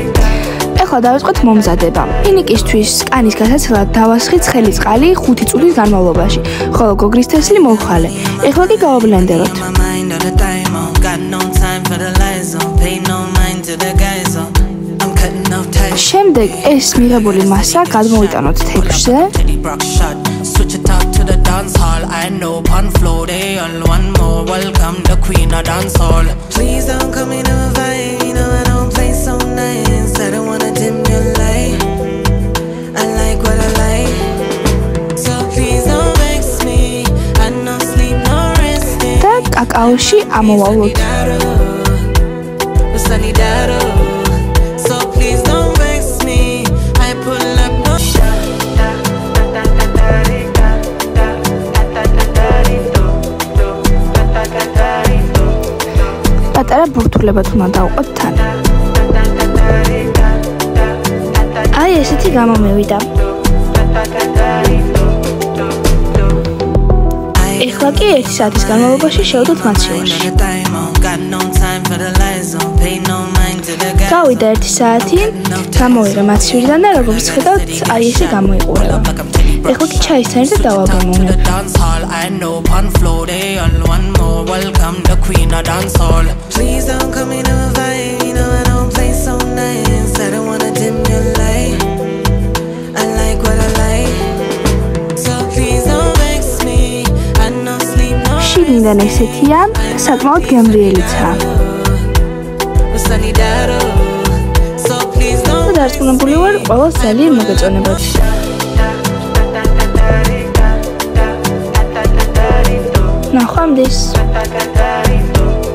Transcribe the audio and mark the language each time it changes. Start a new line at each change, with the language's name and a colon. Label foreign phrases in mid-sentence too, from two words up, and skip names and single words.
Georgian: ეხლა დავიწყოთ მომზადება. ფინიკისთვის კანის გასაცილად დავასხი ცხელი წყალი 5 წუთის განმავლობაში, ხოლო გოგრის თესლი მოვხალე. ეხლა კი გავაბლენდეროთ. შემდეგ ეს მიღებული მასა გადმოვიტანოთ თეფშზე.
English: Switch it up to the dance hall. I know pun flow they all one more. Welcome the queen of dance hall. Please don't come in a vibe. You know I don't play so nice. I don't wanna dim your light. I like what I like. So please don't vex me. I no sleep, no resting.
Georgian: და კაკაოში ამოვალოთ.
English: So please don't vex me. I pull up no
Georgian: პატარა ბურთულებად უნდა დავყოთ თან. აი ესეთი გამომევიდა. ეხლა კი 1 საათის განმავლობაში შევდოთ მაცივარში. გავიდა 1 საათი, გამოვიღე მაცივირიდან და როგორც ხედავთ, აი ესე გამოიყურება. ეხლა კი ჩაისთან ერთად დავაგამოვნებ.
English: Welcome the queen of dance hall. Please don't come in a vibe. You know I don't play so nice. I don't wanna dim your light. I like what I like. So please don't vex me. I no sleep no.
Georgian: შიგნიდან ესეთია, საკმაოდ გემრიელიცაა.
English: So please don't.
Georgian: დარწმუნებული ვარ, ყველას ძალიან მოგეწონებათ. ნახვამდის.